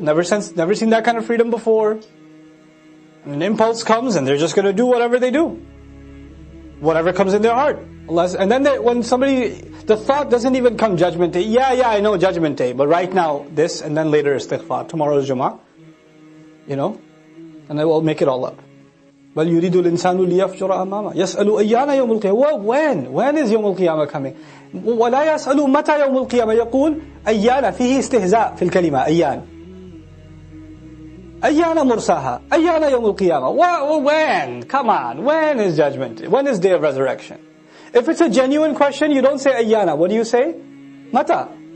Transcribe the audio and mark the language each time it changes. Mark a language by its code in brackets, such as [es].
[en] Never seen that kind of freedom before. And an impulse comes and they're just going to do whatever they do. Whatever comes in their heart. And then when the thought doesn't even come judgment day. Yeah, I know judgment day. But right now, this, and then later istighfar. Tomorrow is Jummah. And I will make it all up. [ar] بَلْ يُرِيدُ الْإِنسَانُ لِيَفْجُرَ أَمَامَهُ يَسْأَلُ أَيَّانَ يَوْمُ الْقِيَامَةِ [en] When is [ar] يوم القيامة [en] coming? [ar] وَلَا يَسْأَلُ مَتَى يوم القيامة يقول أَيَّانَ فيه استهزاء في الكلمة أَيَّانَ مرساها أَيَّانَ يوم القيامة When? [en] Come on. When is judgment? When is day of resurrection? If it's a genuine question, you don't say أَيَّانَ. What do you say? Mata.